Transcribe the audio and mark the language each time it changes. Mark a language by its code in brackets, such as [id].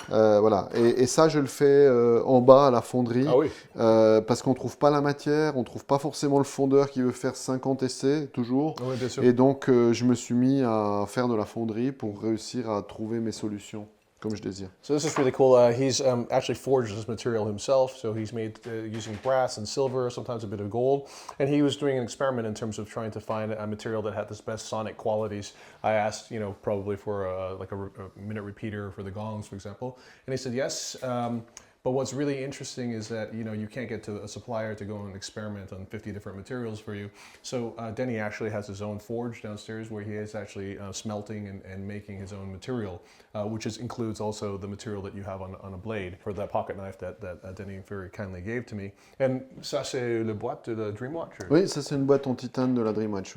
[fr] Voilà. Et ça, je le fais en bas à la fonderie. Ah oui. Parce qu'on ne trouve pas la matière, on ne trouve pas forcément le fondeur qui veut faire 50 essais, toujours. Oui, bien sûr. Et donc, je me suis mis à faire de la fonderie pour réussir à trouver mes solutions comme je désire. [en] So this is really cool. He's actually forged this material himself. So he's made using brass and silver, sometimes a bit of gold. And he was doing an experiment in terms of trying to find a material that had the best sonic qualities. I asked, probably for a minute repeater for the gongs, for example. And he said yes. But what's really interesting is that you can't get to a supplier to go and experiment on 50 different materials for you. So Denny actually has his own forge downstairs where he is actually smelting and making his own material, which includes also the material that you have on a blade for that pocket knife that Denny very kindly gave to me. [fr] And ça c'est le boîte de la Dreamwatch. Oui, ça c'est une boîte en titane de la Dreamwatch.